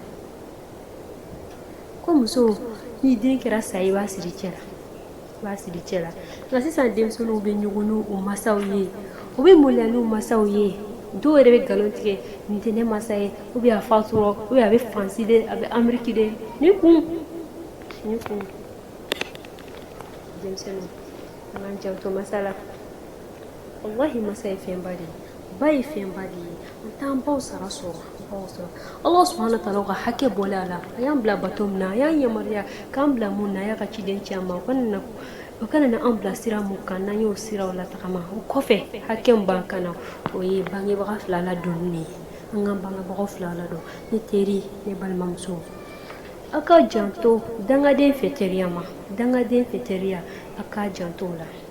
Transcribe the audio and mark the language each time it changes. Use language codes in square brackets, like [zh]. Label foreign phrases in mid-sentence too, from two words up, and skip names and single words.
[bm] ko muso ni den kɛra sa i b'a siri cɛ la nka sisan denmisɛnninw bɛ ɲugun n'u masaw ye u bɛ maloya n'u masaw ye dɔw yɛrɛ bɛ nkalon tigɛ nin tɛ ne masa ye [fr] ou bien [bm] a fatura [fr] ou bien [bm] a bɛ faransi de a bɛ ameriki de ni kun denmisɛnninw an k'an janto masa la wallahi masa ye fɛnba de ye ba ye fɛnba de ye an t'an baw sara sɔrɔ [ar] الله سبحانه وتعالى [bm] ka hakɛ bɔlen a la a y'an bila bato min na a y'an yamaruya k'an bila mun na a y'a ka ciden ci an ma o kana na an bila sira mun kan n'an y'o siraw la tagama o kɔfɛ hakɛ min b'an kan na o ye bangebaga fila la donni ye an k'an bangebagaw fila la dɔn ne teri ne balimamuso a ka janto dangaden fɛ teriya a ka janto la